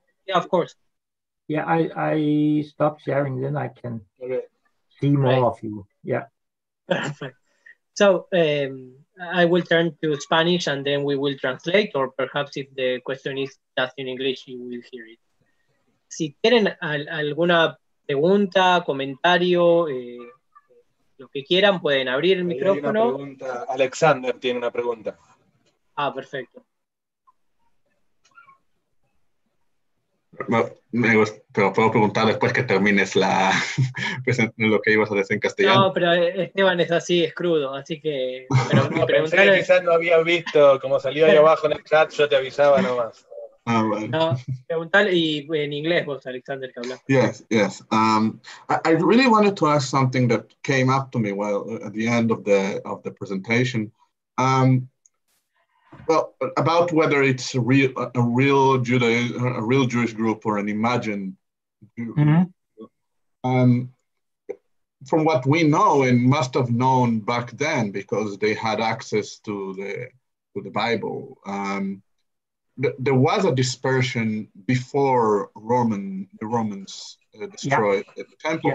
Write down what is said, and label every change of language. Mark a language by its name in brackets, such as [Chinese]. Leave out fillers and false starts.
[English] Yeah, of course. Yeah, I stop sharing, then I can see more of you. Yeah. Perfect. So I will turn to Spanish and then we will translate, or perhaps if the question is just in English, you will hear it. [Spanish] Si tienen alguna pregunta, comentario, lo que quieran, pueden abrir el micrófono. Hay una pregunta. Alexander tiene una pregunta. Ah, perfecto. Pero puedo preguntar después que termines lo que ibas a decir en castellano. No, pero Esteban es así, es crudo, así que... Pero no, pensé que quizás no había visto, como salió ahí abajo en el chat, yo te avisaba nomás. [English] Right. [Spanish] No, preguntar y en inglés vos, Alexander, que hablas. [English] Yes. I really wanted to ask something that came up to me at the end of the presentation. Well, about whether it's a real Jewish group or an imagined Jew. Mm-hmm. From what we know and must have known back then, because they had access to the Bible, there was a dispersion before the Romans destroyed the temple. Yeah.